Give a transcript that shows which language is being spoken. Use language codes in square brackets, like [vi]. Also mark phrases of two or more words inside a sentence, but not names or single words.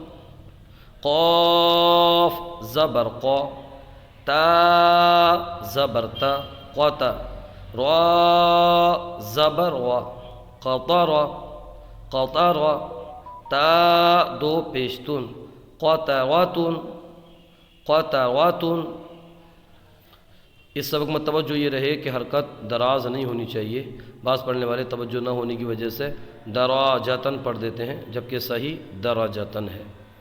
[ur] قاف زبر قا تا زبر تا قطا را زبر و [ar] قطر قطر [ur] تا دو پیشتن [ar] قطراتن قطراتن. [ur] اس سبق میں توجہ یہ رہے کہ حرکت دراز نہیں ہونی چاہیے. بعض پڑھنے والے توجہ نہ ہونے کی وجہ سے دراجتن پڑھ دیتے ہیں، جبکہ صحیح دراجتن ہے.